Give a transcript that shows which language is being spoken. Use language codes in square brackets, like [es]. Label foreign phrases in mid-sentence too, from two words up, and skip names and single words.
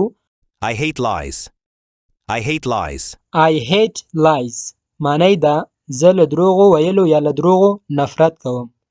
[en] I hate lies. I hate lies. I hate lies [ps] معنی ده زه له دروغو ویلو یا له دروغو نفرت کوم